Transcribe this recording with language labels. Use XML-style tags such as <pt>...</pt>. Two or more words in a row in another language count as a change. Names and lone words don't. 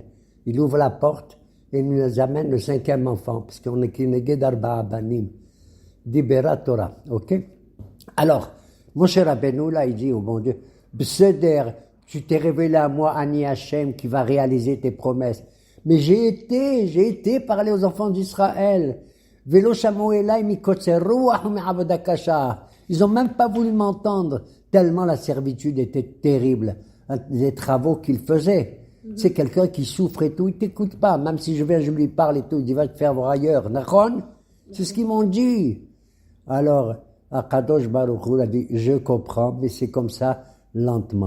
<fr>Il ouvre la porte et il nous amène le 5e enfant, parce qu'on est</fr> <he>כנגד ארבעה בנים. דיברה תורה,</he> <fr>ok? Alors, mon cher Rabbeinu, là, il dit au bon Dieu, Bseder, tu t'es révélé à moi,</fr> <he>אני השם,</he> <fr>qui va réaliser tes promesses. Mais j'ai été parler aux enfants d'Israël.</fr> <he>ולא שמעו אלי מקוצר רוח מעבודה קשה.</he> <fr>Ils ont même pas voulu m'entendre, tellement la servitude était terrible. Les travaux qu'il faisait. C'est quelqu'un qui souffre et tout, il t'écoute pas. Même si je viens, je lui parle et tout, il dit, va te faire voir ailleurs. Nachon? C'est ce qu'ils m'ont dit. Alors,</fr> <he>הקדוש ברוך הוא</he> <fr>a dit, je comprends, mais c'est comme ça, lentement.</fr>